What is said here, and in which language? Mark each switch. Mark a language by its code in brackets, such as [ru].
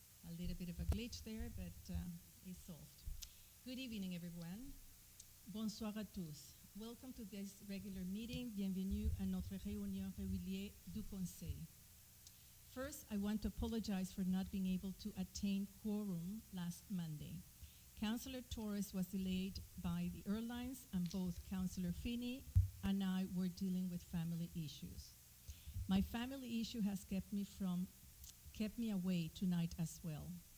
[en] A little bit of a glitch there, but it's solved. Good evening, everyone. [fr] Bonsoir à tous. [en] Welcome to this regular meeting. [fr] Bienvenue à notre réunion régulière du Conseil. [en] First, I want to apologize for not being able to attain quorum last Monday. Councillor Torres was delayed by the airlines, and both Councillor Finney and I were dealing with family issues. My family issue has kept me away tonight as well.